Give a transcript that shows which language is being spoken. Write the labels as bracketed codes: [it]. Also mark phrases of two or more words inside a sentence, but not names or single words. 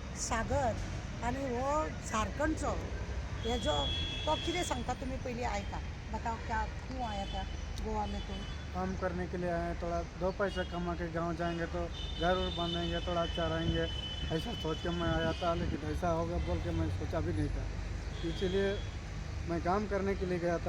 [kok] सागर आणि हो झारखंडचो हेजो तो कितें सांगता तुमी पयलीं आयका [hi] बताओ क्या क्यों आया था गोवा में तुम। काम करने के लिए आए हैं, थोड़ा दो पैसा कमा के गांव जाएंगे तो घर उर बांधेंगे, थोड़ा अच्छा रहेंगे, ऐसा सोच के मैं आया था। लेकिन ऐसा होगा बोल के मैं सोचा भी नहीं था। इसीलिए मैं काम करने के लिए गया था।